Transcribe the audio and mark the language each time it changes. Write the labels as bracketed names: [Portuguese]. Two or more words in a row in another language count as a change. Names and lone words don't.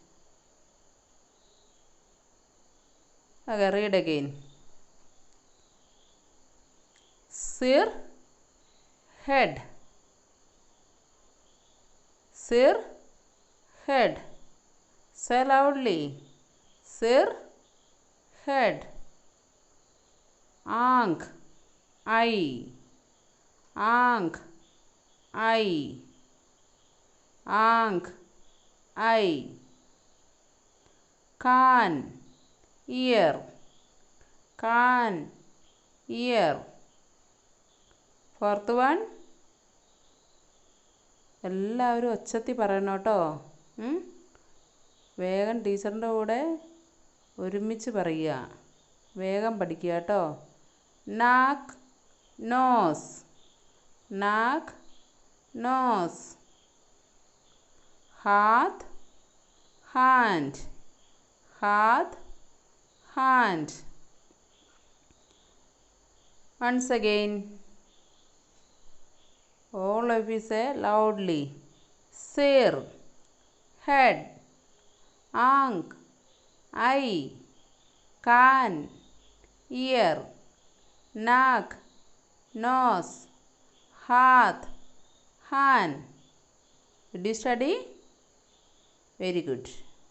[English] Okay, read again. Sir, head. Sir, head. Say loudly. Sir, head. Aank, eye. Aank, eye. Aank, eye. Kaan, ear. Kaan, ear. Fourth one, [Malayalam] എല്ലാവരും ഒച്ചത്തിൽ പറയണം കേട്ടോ. വേഗം ടീച്ചറിൻ്റെ കൂടെ ഒരുമിച്ച് പറയുക. വേഗം പഠിക്കുക കേട്ടോ. നാക്ക് നോസ്. നാക്ക് നോസ്. [Hindi] हाथ, hand, हाथ, [English] hand. Once again, all of you say loudly. Sir, head, [Hindi] आंख, eye, कान, ear, नाक, [English] nose, हाथ, hand. Did you study? Very good.